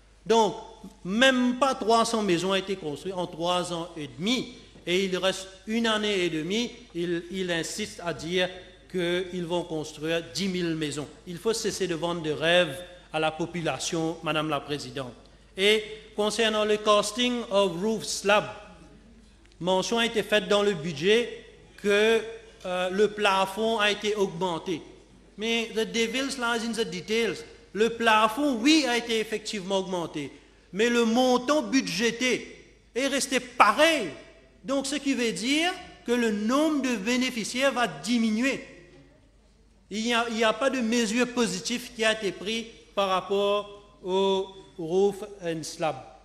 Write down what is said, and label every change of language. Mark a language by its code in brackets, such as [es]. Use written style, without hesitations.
[fr] Donc, même pas 300 maisons ont été construites en 3 ans et demi, et il reste 1 année et demie, il insiste à dire qu'ils vont construire 10 000 maisons. Il faut cesser de vendre des rêves à la population, Madame la Présidente. Et concernant le [en] casting of roof slab, [fr] mention a été faite dans le budget que le plafond a été augmenté. Mais [en] the devil lies in the details. [fr] Le plafond, oui, a été effectivement augmenté, mais le montant budgété est resté pareil. Donc, ce qui veut dire que le nombre de bénéficiaires va diminuer. Il n'y a pas de mesure positive qui a été prise par rapport au [en] roof and slab.